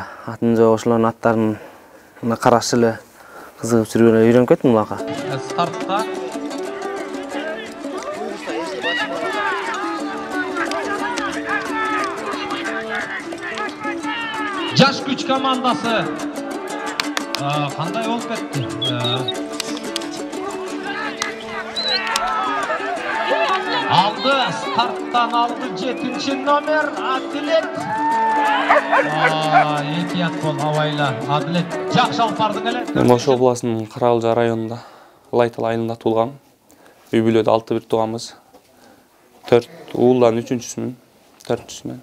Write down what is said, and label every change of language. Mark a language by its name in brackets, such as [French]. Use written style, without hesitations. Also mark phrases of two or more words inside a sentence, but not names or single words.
[Kyrgyz] Атым жок, ошолордун аттарын карашчы эле кызыгып жүрүп эле үйрөнүп кеттим улакка. Стартта Жаш күч командасы кандай болуп кетти? Алды, старттан алды 7. номер Адилет. 2 ат бол абайла. Адилет жакшы алып бардың эле. Мен Ош областынын Каралжа районунда Лайтал айылында туулгам. Үй бүлөдө 6-1 тууганбыз. 4 уулдан 3-сүмүн, 4-сүмүн.